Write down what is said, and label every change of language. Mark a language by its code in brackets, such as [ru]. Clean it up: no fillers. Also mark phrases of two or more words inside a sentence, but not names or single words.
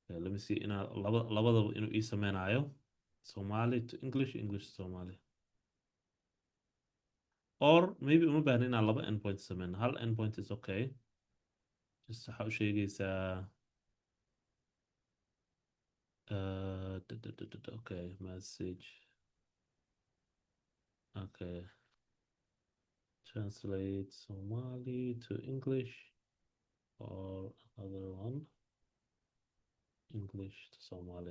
[en] let me see [so] inaa labadaba inuu ii sameynayo Somali to English, English to Somali. [en] Or maybe [so] uma baahna inaan laba endpoint sameyno, hal endpoint [en] is okay. [so] Just waxa u sheegaysaa okay, message. [en] Okay, translate Somali to English, or another one, English to Somali.